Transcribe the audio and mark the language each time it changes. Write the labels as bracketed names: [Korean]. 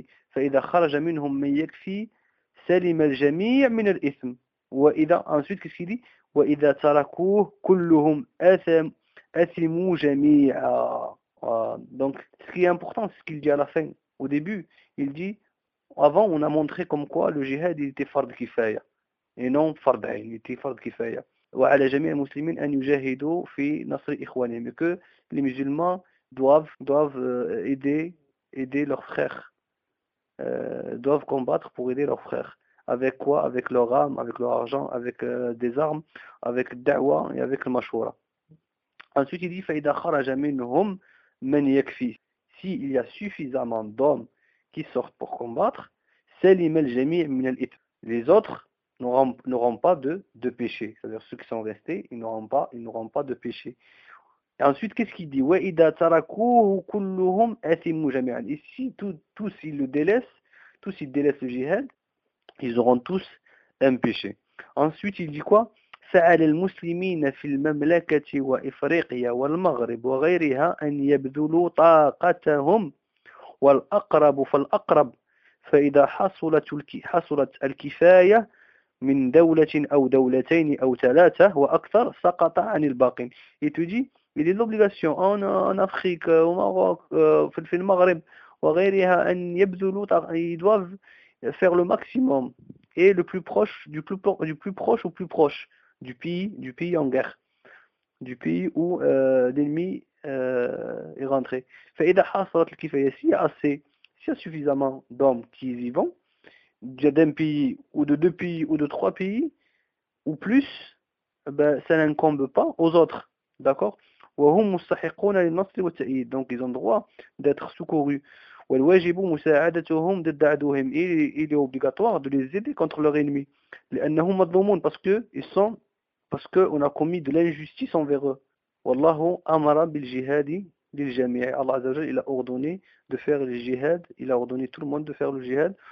[Arabic] فإذا خرج منهم من يكفي سلم الجميع من الإثم وإذا [French] ensuite qu'est-ce qu'il dit [Arabic] وإذا تركوه كلهم أثموا جميعا. [French] Donc, ce qui est important, c'est ce qu'il dit à la fin. Au début, il dit, avant, on a montré comme quoi le jihad, il était fard kifaya. Et non fard ayn, il était fard kifaya. [Arabic] Wa ala jami' al-muslimin an yujahidu fi nasr ikhwanihim. [French] Mais que les musulmans doivent aider leurs frères. Doivent combattre pour aider leurs frères. Avec quoi? Avec leur âme, avec leur argent, avec des armes, avec da'wa et avec le mashoura. Ensuite, il dit, [Arabic] fa'idha kharaja minhum man yakfi. [French] S'il y a suffisamment d'hommes qui sortent pour combattre, [Arabic] salim al-jami' min al-ithm. [French] Les autres n'auront pas de péché. C'est-à-dire ceux qui sont restés, ils n'auront pas de péché. Et ensuite, qu'est-ce qu'il dit? [Arabic] Wa'idha tarakuhu kulluhum athimu jami'an. [French] Et si tous ils délaissent le jihad, ils auront tous un péché. Ensuite, il dit quoi? [Arabic] فعلى المسلمين في المملكة وإفريقيا والمغرب وغيرها أن يبذلوا طاقتهم والأقرب فالأقرب فإذا حصلت الكفاية من دولة أو دولتين أو ثلاثة وأكثر سقط عن الباقين. [French] Il te dit, il est l'obligation en Afrique, au Maroc, [Arabic] في المغرب وغيرها أن يبذلوا طاقتهم. [French] Ils doivent faire le maximum et le plus proche, du plus proche au plus proche. Du pays en guerre, du pays où l'ennemi est rentré. S'il y a suffisamment d'hommes qui y vont, d'un pays ou de deux pays ou de trois pays ou plus, ben, ça n'incombe pas aux autres. D'accord? Donc ils ont droit d'être secourus. [Arabic] والواجب مساعدتهم ضد عدوهم. [French] Il est obligatoire de les aider contre leur ennemi. Parce qu'ils sont. Parce qu'on a commis de l'injustice envers eux. [Arabic] Wallahu amara bil jihadi lil jami'i. [French] Allah Azza wa Jalla, il a ordonné de faire le jihad. Il a ordonné tout le monde de faire le jihad.